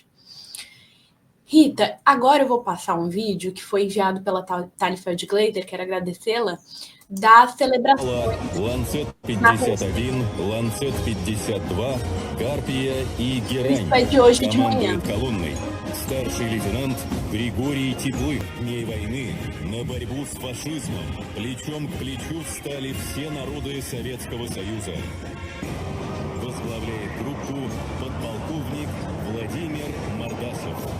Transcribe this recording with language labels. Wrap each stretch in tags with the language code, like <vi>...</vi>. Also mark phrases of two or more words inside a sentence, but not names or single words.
<pt>Rita, agora eu vou passar um vídeo que foi enviado pela Tali Feldglaser, quero agradecê-la, das celebrações.</pt> <ru>Ланцет 51, Ланцет 52, Карпия и Герань.</ru> <pt>Isso é de hoje de manhã.</pt> <ru>Командует колонной старший лейтенант Григорий Теплых. Дней войны на борьбу с фашизмом плечом к плечу встали все народы Советского Союза. Возглавляет группу подполковник Владимир Мордасов.</ru>